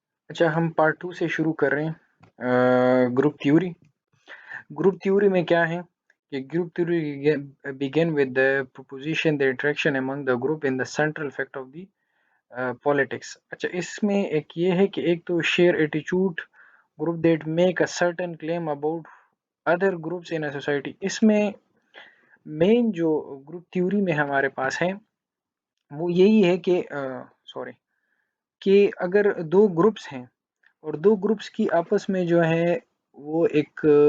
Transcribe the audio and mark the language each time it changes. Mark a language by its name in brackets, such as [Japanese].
[Hindi] अच्छा, हम पार्ट 2 से शुरू कर रहे हैं ग्रुप थ्योरी। ग्रुप थ्योरी में क्या है कि group theory [English] begin with the proposition the attraction among the group in the central fact of the politics। [Hindi] अच्छा, इसमें एक ये है कि एक तो [English] Share attitude group that make a certain claim about other groups in a society. [Hindi] इसमें main जो ग्रुप थ्योरी में हमारे पास है वो यही है कि सॉरी कि अगर दो ग्रुप्स हैं और दो ग्रुप्स की आपस में जो है वो एक